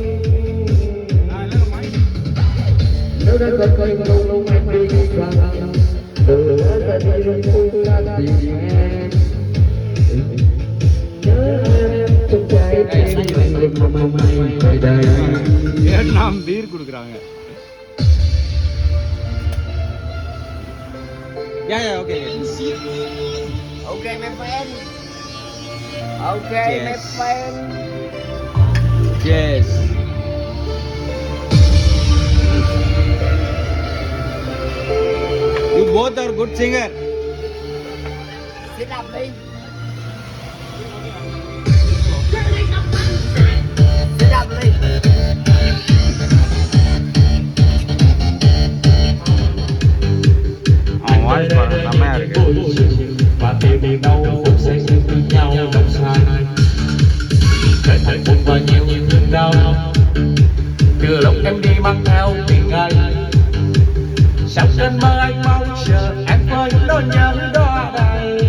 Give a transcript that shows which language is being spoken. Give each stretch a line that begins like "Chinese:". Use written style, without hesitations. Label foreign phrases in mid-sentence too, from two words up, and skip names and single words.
Vietnamese: Nếu đã có cây lâu lâu anh đi qua từ đã ra đi luôn tôi ra tìm em. Nhớ em trong trái tim anh luôn mong manh về đây.
Tamil: வியட்நாம் பீர் கொடுக்குறாங்க. ஓகே
English: Okay, my friend. Okay, my Yes. friend. எஸ். You both are good singer. Sit up, please. Sit up, please.
Tamil: அவன் வாய்ஸ் பாருங்க செம்மையா இருக்கு.
Vietnamese: Và tìm niềm đau phút say sưa với nhau đồng sai, trở thành một và nhiều thương đau. Từ lúc em đi mang theo tình ngày, sao trên mơ anh mong chờ em với nỗi nhớ đó đây.